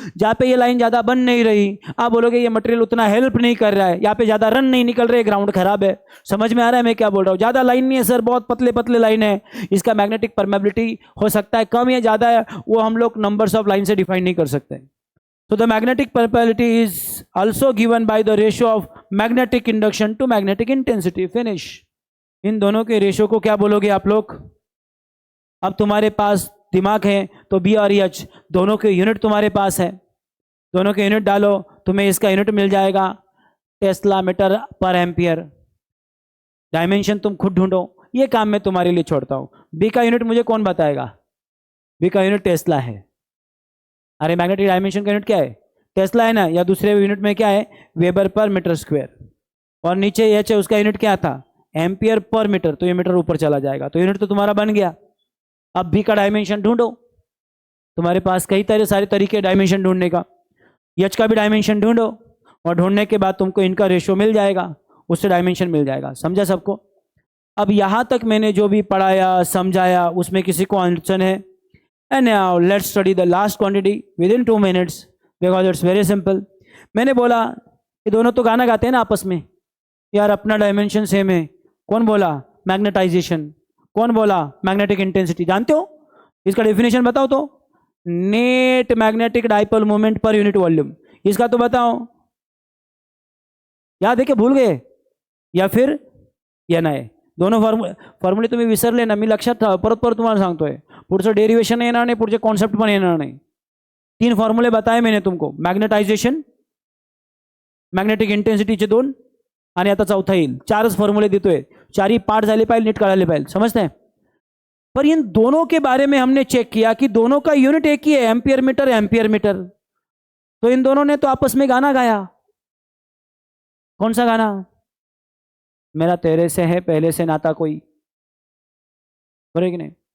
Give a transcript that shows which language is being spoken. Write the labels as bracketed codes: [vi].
[hi] जहाँ पे ये लाइन ज़्यादा बन नहीं रही, आप बोलोगे ये मटेरियल उतना हेल्प नहीं कर रहा है, यहाँ पे ज़्यादा रन नहीं निकल रहे, ग्राउंड खराब है। समझ में आ रहा है मैं क्या बोल रहा हूँ, ज़्यादा लाइन नहीं है सर, बहुत पतले पतले लाइन है, इसका मैग्नेटिक परमेबिलिटी हो सकता है कम या ज़्यादा है, वो हम लोग नंबर्स ऑफ लाइन से डिफाइन नहीं कर सकते। [en] So the magnetic permeability is also given by the ratio of magnetic induction to magnetic intensity. Finish. [hi] इन दोनों के रेशियो को क्या बोलोगे आप लोग। अब तुम्हारे पास दिमाग है तो बी और एच दोनों के यूनिट तुम्हारे पास है, दोनों के यूनिट डालो, तुम्हें इसका यूनिट मिल जाएगा टेस्ला मीटर पर एम्पियर। डायमेंशन तुम खुद ढूंढो, ये काम मैं तुम्हारे लिए छोड़ता हूँ। बी का यूनिट मुझे कौन बताएगा, बी का यूनिट टेस्ला है। अरे मैग्नेटिक डायमेंशन का यूनिट क्या है, टेस्ला है ना, या दूसरे यूनिट में क्या है, वेबर पर मीटर स्क्वायर, और नीचे एच है उसका यूनिट क्या था, एम्पियर पर मीटर, तो ये मीटर ऊपर चला जाएगा, तो यूनिट तो तुम्हारा बन गया। अब बी का डायमेंशन ढूंढो, तुम्हारे पास कई सारे तरीके डायमेंशन ढूंढने का, एच का भी डायमेंशन ढूंढो, और ढूंढने के बाद तुमको इनका रेशियो मिल जाएगा, उससे डायमेंशन मिल जाएगा। समझा सबको। अब यहाँ तक मैंने जो भी पढ़ाया समझाया उसमें किसी को अड़चन है? [en] And now let's study the last quantity within 2 minutes because it's very simple. [hi] मैंने बोला ये दोनों तो गाना गाते हैं ना आपस में, यार अपना डायमेंशन सेम है। कौन बोला, मैग्नेटाइजेशन। कौन बोला, मैग्नेटिक इंटेंसिटी। जानते हो इसका डेफिनेशन बताओ तो, net magnetic dipole moment per unit volume. इसका तो बताओ, याद है कि भूल गए या फिर या नाही। [mr] दोनों फॉर्म्युले तुम्ही विसरले ना, मी लक्षात परत तुम्हाला सांगतोय, पुढचं डेरिवेशन येणार नाही, पुढचे कॉन्सेप्ट पण येणार नाही। 3 फॉर्म्युले [hi] बताए मैंने तुमको, [mr] मैग्नेटाइजेशन, मैग्नेटिक इंटेन्सिटीचे 2 आणि आता चौथा येईल। 4च फॉर्म्युले देतोय, 4ही पाठ झाले पाहिजे, नीट कळाले पाहिजे, [hi] समझते हैं। पर इन दोनों के बारे में हमने चेक किया कि दोनों का यूनिट एक ही है, एम्पियर मीटर एम्पियर मीटर। तो इन दोनों ने तो आपस में गाना गाया। कौन सा गाना, मेरा तेरे से है पहले से नाता कोई, बरोबर कि नहीं?